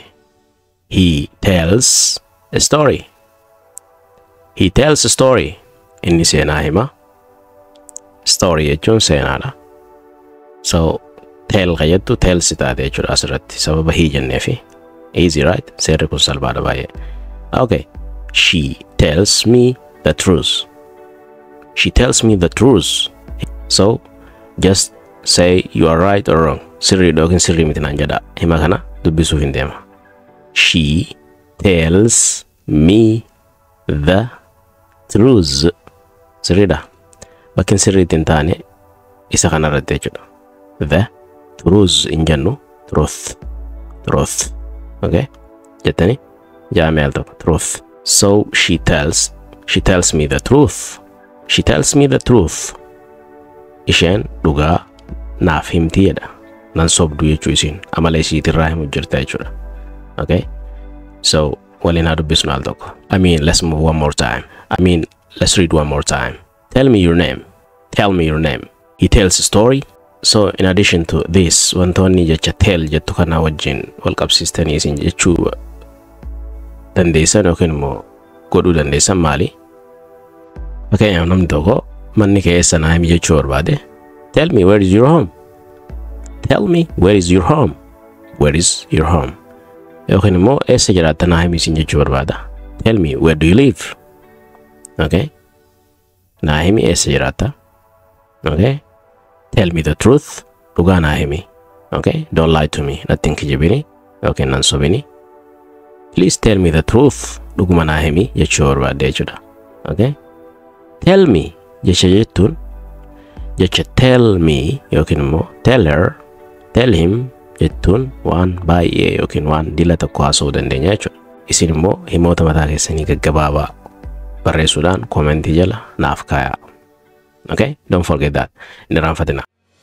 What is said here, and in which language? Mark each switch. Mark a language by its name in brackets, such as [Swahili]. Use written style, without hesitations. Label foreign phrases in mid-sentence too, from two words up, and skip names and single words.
[English] He tells a story. He tells a story. [Oromo] Inni seenaa hima. Story jechuun seenaadha. So tell ka jettu tell si taate jechuudha asirratti sababa hii jenneefi. [English] Easy, right? [Oromo] Seerri kun salphaadha baay'ee. [English] Okay. She tells me the truth. She tells me the truth. So just say you are right or wrong. [Oromo] Sirri dhokin sirri miti naan jedha. Hima kana dubbisuuf hin deema. [English] She tells me the truth. [Oromo] Sirriidha. Bakkin sirriitti hin taane isa kana irratti jechuudha. [English] The truth [Oromo] hin jennu truth. [English] Truth. Okay? [Oromo] Jettani jaame al tokko truth. [English] So she tells me the truth. She tells me the truth. [Oromo] Isheen dhugaa naaf himti jedha. Nan sobdu jechuu isiin amala isiitirraa himu jirta jechuudha. [English] Okay? [Oromo] So waliin haa dubbisnu al tokko. [English] Let's move one more time. Let's read one more time. Tell me your name. Tell me your name. He tells a story. So in addition to this, [Oromo] wantoonni jecha tell jettu kana wajjin wal qabsiistanii isin jechuu dandeessan yookiin immoo godhuu dandeessan maali? Fakkeenyaaf namni tokko manni kee eessa naa himi jechuu barbaade. [English] Tell me where is your home? Tell me where is your home? Where is your home? [Oromo] Yookiin immoo eessa jiraatta naa himi isin jechuu barbaada. [English] Tell me where do you live? Okay? [Oromo] Naa himi eessa jiraatta? [English] Okay? Tell me the truth. [Oromo] Dhugaa naa himi. [English] Okay? Don't lie to me. [Oromo] Nattiin kijibini. Okay, nan sobini. [English] Please tell me the truth. [Oromo] Dhuguma naa himi jechuu barbaadde jechuudha. [English] Okay? Tell me [Oromo] jecha jettuun jecha [English] tell me [Oromo] yookiin immoo [English] tell her, tell him [Oromo] jettuun waan baay'ee yookiin waan dila tokko haasa'uu dandeenya jechuudha. Isin immoo himoota mataa keessanii gaggabaabaa barreessuudhaan koomentii jala naaf kaayaa. [English] Okay? Don't forget that. [Oromo] Inni raanfatina.